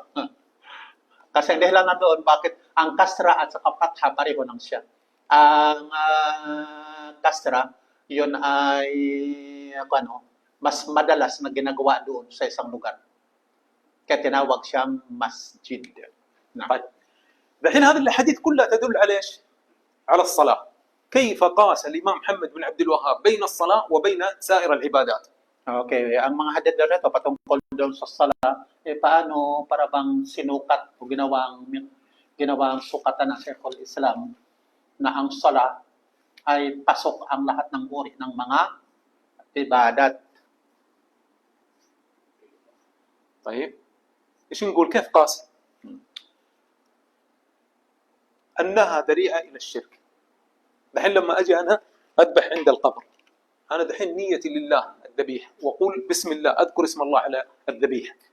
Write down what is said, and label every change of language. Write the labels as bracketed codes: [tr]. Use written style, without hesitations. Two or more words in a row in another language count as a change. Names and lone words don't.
[tl] Kasi ang dahilan na doon, bakit ang kasra at saka fatha pareho lang siya. Ang kasra, yun ay mas madalas na ginagawa doon sa isang lugar. Kaya tinawag siyang masjid. [ar] طيب الحين هذه الاحاديث كلها تدل على ايش؟ على الصلاه. كيف قاس الامام محمد بن عبد الوهاب بين الصلاه وبين سائر العبادات؟ [tl] Okay, ang mga hadith daw nito patungkol doon sa sala, paano para bang sinukat o ginawang sukatan ng Sheikhul Islam na ang sala ay pasok ang lahat ng uri ng mga ibadat. [ar] طيب ايش نقول كيف قاس؟ انها ذريعه الى الشرك. دحين لما اجي انا اذبح عند القبر، انا دحين نيتي لله الذبيحه واقول بسم الله، اذكر اسم الله على الذبيحه.